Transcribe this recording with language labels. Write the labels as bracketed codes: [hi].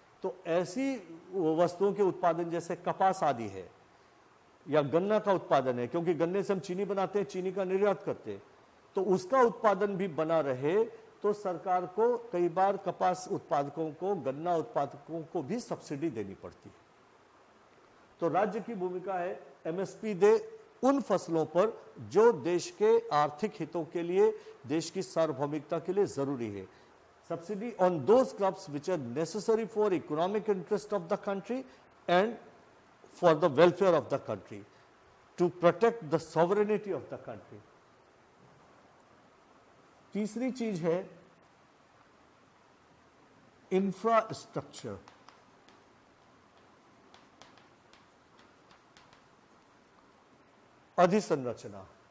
[hi] तो ऐसी वस्तुओं के उत्पादन जैसे कपास आदि है, या गन्ना का उत्पादन है, क्योंकि गन्ने से हम चीनी बनाते हैं, चीनी का निर्यात करते हैं, तो उसका उत्पादन भी बना रहे तो सरकार को कई बार कपास उत्पादकों को, गन्ना उत्पादकों को भी सब्सिडी देनी पड़ती है। तो राज्य की भूमिका है एमएसपी दे उन फसलों पर जो देश के आर्थिक हितों के लिए, देश की सार्वभौमिकता के लिए जरूरी है। [en] subsidy on those crops which are necessary for economic interest of the country and for the welfare of the country, to protect the sovereignty of the country. [hi] तीसरी चीज है इंफ्रास्ट्रक्चर। अधिसंरचना।